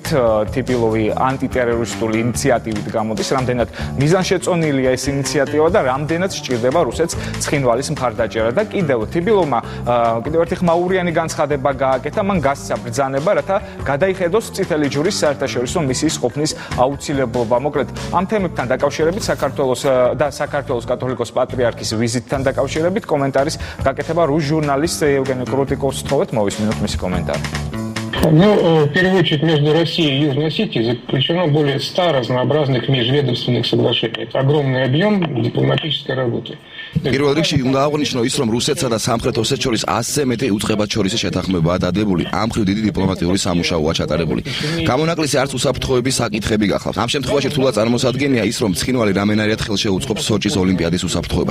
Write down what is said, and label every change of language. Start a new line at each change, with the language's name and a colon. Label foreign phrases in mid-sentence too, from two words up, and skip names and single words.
Georgian: თიბილოვი ანტიტერორისტული ინიციატივით გამოდის, რამდენად მიზანშეწონილია ეს ინიციატივა და რამდენად სჭირდება რუსეთს ცხინვალის მხარდაჭერა და კიდევ თიბილოვმა ერთი ხმაურიანი განცხადება გააკეთა, მან გასცა ბრძანება, რათა გადაიხედოს წითელი ჯვრის საერთაშორისო მისიის ყოფნის აუცილებლობა. მოკლედ, ამ თემებთან დაკავშირებით საქართველოს კათოლიკოს პატრიარქის ვიზიტთან დაკავშირებით კომენტარის გაკეთება რუს ჟურნალისტ ევგენი კრუტიკოვს თხოვეთ, მოვისმინოთ მისი комментарий.
Russian: Ну, в первую очередь, между Россией и Южной Осетией заключено более 100 разнообразных межведомственных соглашений. Это огромный объем дипломатической работы.
Georgian: პირველ რიგში უნდა აღნიშნო ის, რომ რუსეთსა და სამხრეთ ოსეთს შორის 100-ზე მეტი უწყებათშორისი შეთანხმებაა დადებული. ამ მხრივ დიდი დიპლომატიური სამუშაოა ჩატარებული. გამონაკლისი არც უსაფრთხოების საკითხები გახლავს. ამ შემთხვევაში რთულად წარმოსადგენია ის, რომ ცხინვალი რამენარიად ხელშეუწყობს სოჭის ოლიმპიადის უსაფრთხოებას.